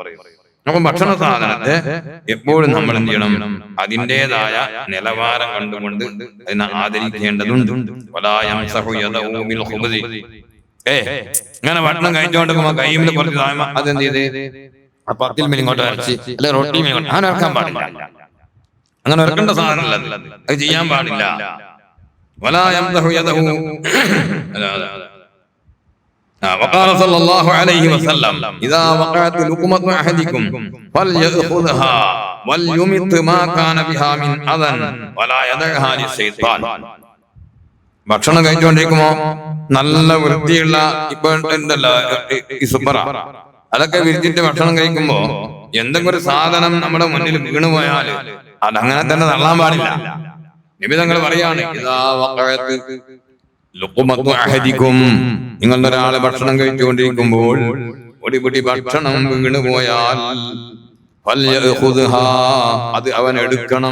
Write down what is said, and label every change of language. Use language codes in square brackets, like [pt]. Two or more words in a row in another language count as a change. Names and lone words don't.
[ml] അപ്പൊ ഭക്ഷണ സാധനത്തെ എപ്പോഴും നമ്മൾ എന്ത് ചെയ്യണം, അതിൻ്റെതായ നിലവാരം കണ്ടുകൊണ്ട് അതിനെ ആദരിക്കേണ്ടതുണ്ട്. ഇങ്ങനെ ഭക്ഷണം കഴിച്ചുകൊണ്ടിരിക്കുമ്പോ കൈമിൽ കുറച്ച് അതെന്ത് ചെയ്ത് പത്തിൽ മിനി ഇങ്ങോട്ട് അരച്ച് അല്ലെ റൊട്ടി മിനി അങ്ങനെ ഇറക്കാൻ പാടില്ല. അങ്ങനെ ഇറക്കേണ്ട സാധനമല്ല, അത് ചെയ്യാൻ പാടില്ല. [ar] وقال صلى الله عليه وسلم إذا وقعت لقمة أحدكم فليأخذها وليمت ما كان بها من أذى ولا يدعها للشيطان. [ml] ഭക്ഷണം കഴിച്ചുകൊണ്ടിരിക്കുമ്പോ നല്ല വൃത്തിയുള്ള ഇപ്പൊ ഉണ്ടല്ലോ ഇസുപ്പറ, അതൊക്കെ വിരിച്ചിട്ട് ഭക്ഷണം കഴിക്കുമ്പോ എന്തെങ്കിലും ഒരു സാധനം നമ്മുടെ മുന്നിൽ വീണുപോയാൽ അതങ്ങനെ തന്നെ തള്ളാൻ പാടില്ല. നബി തങ്ങൾ പറയാണ്, [ar] إذا وقعت لقمة أحدكم, [ml] നിങ്ങളുടെ ഒരാള് ഭക്ഷണം കഴിച്ചുകൊണ്ടിരിക്കുമ്പോൾ ഒരു പിടി ഭക്ഷണം വീണുപോയാൽ ഫൽയഖുദ്ഹാ, അത് അവൻ എടുക്കണം.